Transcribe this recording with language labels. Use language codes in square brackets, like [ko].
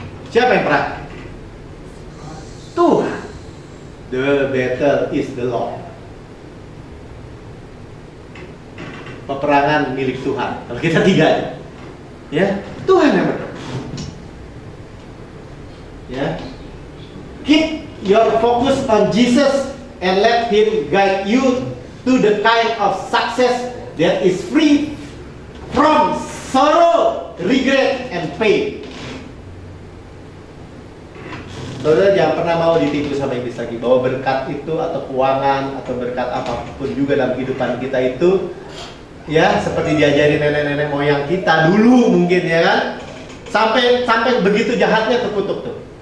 [id] Siapa yang perang? Tuhan. [en] The battle is the Lord. [id] Peperangan milik Tuhan. Kalau kita tiga, ya, Tuhan yang menang. [en] Ya, keep your focus on Jesus and let Him guide you to the kind of success that is free from sorrow, regret, and pain. [id] Saudara jangan pernah mau ditipu sama iblis lagi bahwa berkat itu atau keuangan atau berkat apapun juga dalam kehidupan kita itu, ya seperti diajari nenek-nenek moyang kita dulu mungkin, ya kan, sampai begitu jahatnya terkutuk tuh.